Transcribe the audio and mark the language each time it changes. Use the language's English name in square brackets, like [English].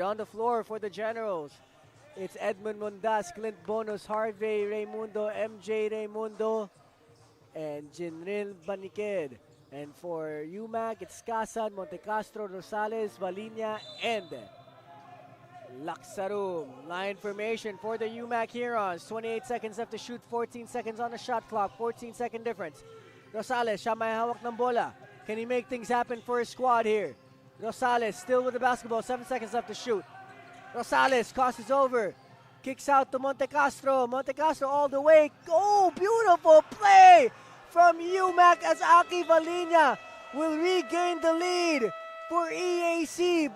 [English] On the floor for the Generals, it's Edmund Mondas, Clint Bonus, Harvey Raimundo, MJ Raimundo, and Jinril Baniked. And for UMAC, it's Kasan, Montecastro, Rosales, Valinia, and Laksarum. Line formation for the UMAC Herons. 28 seconds left to shoot, 14 seconds on the shot clock, 14-second difference. [Filipino] Rosales, siya may hawak ng bola. [English] Can he make things happen for his squad here? Rosales still with the basketball, 7 seconds left to shoot. Rosales crosses over, kicks out to Montecastro. Montecastro all the way. Oh, beautiful play from UMAC as Aki Valinia will regain the lead for EAC.